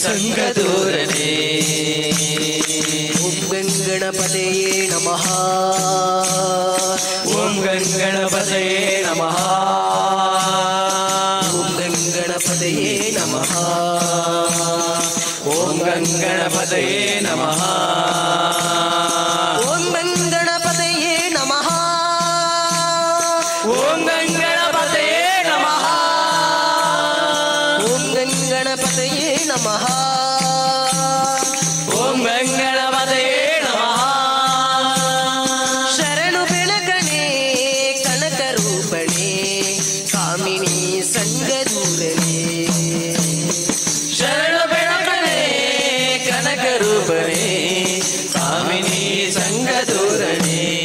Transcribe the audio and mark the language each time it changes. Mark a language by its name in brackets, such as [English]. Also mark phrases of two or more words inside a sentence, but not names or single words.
[Kannada] ಸಂಗದೂರನೇ. [Sanskrit] ಓಂ ಗಂಗಣಪತಯೇ ನಮಃ. ಓಂ ಗಂಗಣಪತಯೇ ನಮಃ. ಓಂ ಗಂಗಣಪತಯೇ ನಮಃ. ಓಂ ಗಂಗಣಪತಯೇ ನಮಃ. ಓಂ ಗಂಗಣಪತಯೇ ನಮಃ. ಓಂ ಗಂಗಣಪತಯೇ ನಮಃ. ಓಂ ಗಂಗಣಪತಯೇ ನಮಃ. ಓಂ ಗಂಗಣಪತಯೇ ನಮಃ. [Kannada] ಶರಣು ಬೆಳಕಣೆ ಕನಕ ರೂಪಣೆ ಕಾಮಿನಿ ಸಂಗದೂರನೆ. ಶರಣು ಬೆಳಕಣೆ ಕನಕ ರೂಪಣೆ ಕಾಮಿನಿ ಸಂಗದೂರನೆ.